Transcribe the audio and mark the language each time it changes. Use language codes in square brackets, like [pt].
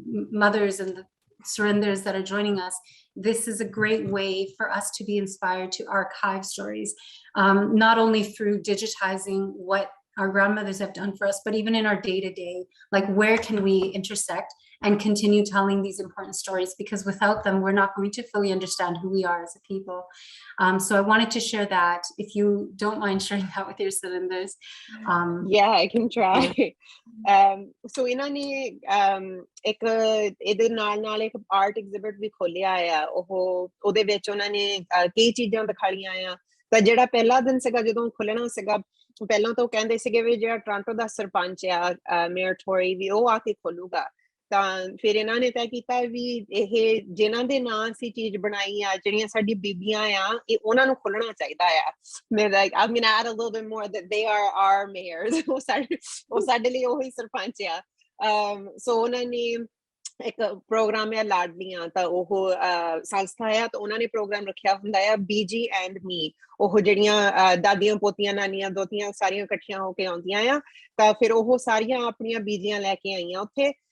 [en] mothers and the surrenders that are joining us, this is a great way for us to be inspired to archive stories, not only through digitizing what our grandmothers have done for us, but even in our day-to-day, like where can we intersect and continue telling these important stories, because without them, we're not going to fully understand who we are as a people. So I wanted to share that, if you don't mind sharing that with your cylinders. Yeah, I can try. [pa] So ਇਹਨਾਂ ਨੇ ਇੱਕ ਇਹਦੇ ਨਾਲ ਇੱਕ art ਐਗਜ਼ਿਬਿਟ ਵੀ ਖੋਲਿਆ ਆ, ਉਹਦੇ ਵਿੱਚ ਉਹਨਾਂ ਨੇ ਕਈ ਚੀਜ਼ਾਂ ਦਿਖਾਈਆਂ ਆ। ਤਾਂ ਜਿਹੜਾ ਪਹਿਲਾ ਦਿਨ ਸੀਗਾ ਜਦੋਂ ਖੁੱਲਣਾ ਸੀਗਾ, ਪਹਿਲਾਂ ਤਾਂ ਉਹ ਕਹਿੰਦੇ ਸੀਗੇ ਵੀ ਜਿਹੜਾ ਟੋਰਾਂਟੋ ਦਾ ਸਰਪੰਚ ਆ ਮੇਅਰ ਟੋਰੀ ਵੀ ਉਹ ਆ ਕੇ ਖੋਲੂਗਾ। ਤਾਂ ਫਿਰ ਇਹਨਾਂ ਨੇ ਤੈਅ ਕੀਤਾ ਵੀ ਇਹ ਜਿਨ੍ਹਾਂ ਦੇ ਨਾਂ ਅਸੀਂ ਚੀਜ਼ ਬਣਾਈ ਆ, ਜਿਹੜੀਆਂ ਸਾਡੀ ਬੀਬੀਆਂ ਆ, ਇਹ ਉਹਨਾਂ ਨੂੰ ਖੋਲਣਾ ਚਾਹੀਦਾ ਆ। [en] ਮੈਂ like I'm gonna add a little bit more that they are our mayors। [pa] ਉਹ ਸਾਡੇ ਲਈ ਉਹੀ ਸਰਪੰਚ ਆ। ਸੋ ਉਹਨਾਂ ਨੇ ਇੱਕ ਪ੍ਰੋਗਰਾਮ ਆ ਲਾਡਲੀਆਂ, ਤਾਂ ਉਹ ਸੰਸਥਾ ਆ, ਤਾਂ ਉਹਨਾਂ ਨੇ ਪ੍ਰੋਗਰਾਮ ਰੱਖਿਆ ਹੁੰਦਾ ਆ BG and Me। ਉਹ ਜਿਹੜੀਆਂ ਦਾਦੀਆਂ ਪੋਤੀਆਂ ਨਾਨੀਆਂ ਦੋਤੀਆਂ ਸਾਰੀਆਂ ਇਕੱਠੀਆਂ ਹੋ ਕੇ ਆਉਂਦੀਆਂ ਆ, ਤਾਂ ਫਿਰ ਉਹ ਸਾਰੀਆਂ ਆਪਣੀਆਂ ਬੀਜੀਆਂ ਲੈ ਕੇ ਆਈਆਂ ਉੱਥੇ।